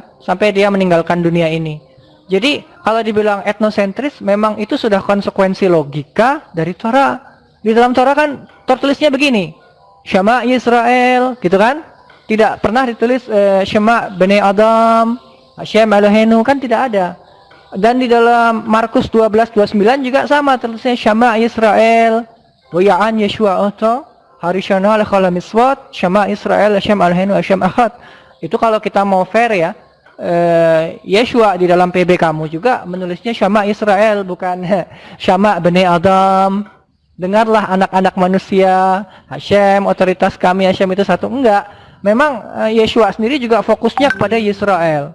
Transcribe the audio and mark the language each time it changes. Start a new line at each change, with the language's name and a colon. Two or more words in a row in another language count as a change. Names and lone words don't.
Indonesian: Sampai dia meninggalkan dunia ini. Jadi kalau dibilang etnosentris, memang itu sudah konsekuensi logika dari Torah. Di dalam Torah kan tertulisnya begini,
Hebrew: שמע ישראל,
Indonesian: gitu kan? Tidak pernah ditulis
Hebrew: שמע בני אדם, השם אלוהינו,
Indonesian: kan tidak ada. Dan di dalam Markus 12:29 juga sama, tertulisnya
Hebrew: שמע ישראל, ויען ישוע אותו, הראשונה לכל מצוות, שמע ישראל, השם אלוהינו, השם אחד.
Indonesian: Itu kalau kita mau fair ya. Yeshua di dalam PB kamu juga menulisnya
Hebrew: שמע ישראל,
Indonesian: bukan
Hebrew: שמע בני אדם.
Indonesian: Dengarlah anak-anak manusia, Hashem, otoritas kami, Hashem itu satu. Enggak, memang Yeshua sendiri juga fokusnya kepada Yisrael.